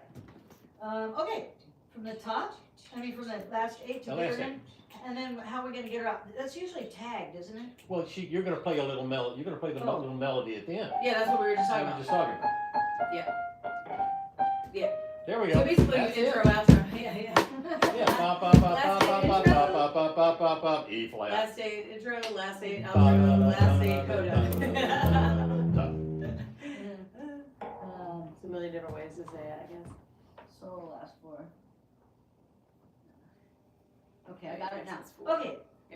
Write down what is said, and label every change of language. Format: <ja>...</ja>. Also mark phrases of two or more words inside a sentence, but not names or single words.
<en>Okay, from the top, from the last 8 to The get her last in, and then how we're gonna get her out. That's usually tagged, isn't it? Well, you're gonna play a little melody, you're gonna play the Oh. little melody at the end. Yeah, that's what we were just That's talking what about. we're just talking about. Yeah. There we go. So basically, That's intro, it. outro. Yeah. Yeah, Yeah, ba ba ba ba ba ba ba ba ba ba ba E flat. Last eight intro, last eight outro, last eight coda. It's a million different ways to say it, I guess. So last 4. Okay, I Okay, got it that's now. 4. Okay, Yeah.</en>